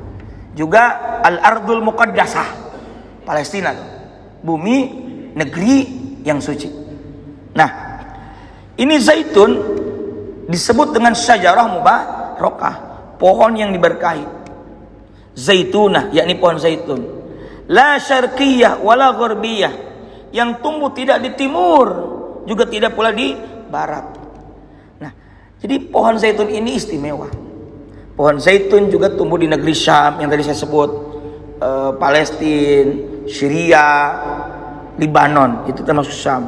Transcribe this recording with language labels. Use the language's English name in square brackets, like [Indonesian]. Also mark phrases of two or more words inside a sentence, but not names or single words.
[Indonesian] Juga [Arabic] الأرض المقدسة, [Indonesian] Palestina, bumi negeri yang suci. Nah, ini zaitun disebut dengan [Arabic] شجرة مباركة, [Indonesian] pohon yang diberkahi. Zaitunah, yakni pohon zaitun. [Arabic] لا شرقية ولا غربية, [Indonesian] yang tumbuh tidak di timur juga tidak pula di barat. Nah, jadi pohon zaitun ini istimewa. Pohon zaitun juga tumbuh di negeri Syam yang tadi saya sebut, Palestina, Syria, Libanon, itu termasuk Syam.